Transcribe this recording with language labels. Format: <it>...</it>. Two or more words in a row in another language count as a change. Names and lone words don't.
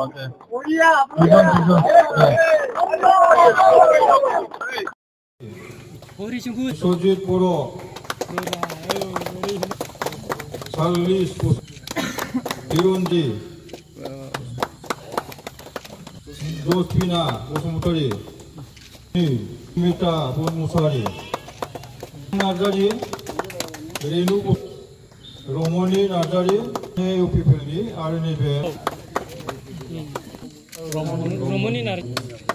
<brx>সজিত বড়, সার্লিস হিরঞ্জি, জোসফিনা বসুমতারি, মিতা বনমুসারি, नार्जारी, रेणु रमणी नार्जारी, इउपिपिएलनि आरो नैबे रमणी नार्जारी।</brx>